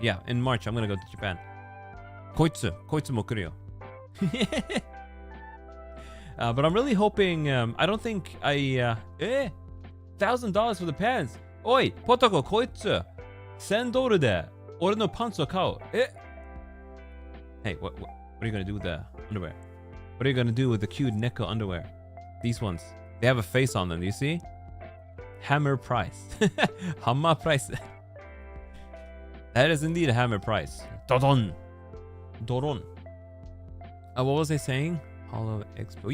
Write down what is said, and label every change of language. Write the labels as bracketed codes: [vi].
[en] Yeah, in March, I'm gonna go to Japan. [ja] こいつも来るよ。 [en] But I'm really hoping, I don't think $1,000 for the pants. [ja] おい、ポトコ、こいつ$1,000で俺のパンツを買う。 [en] Hey, what are you gonna do with the underwear? What are you gonna do with the cute Neko underwear? These ones, they have a face on them, do you see? Hammer price. Hammer price. That is indeed a hammer price. Doron. What was I saying? Holo Expo.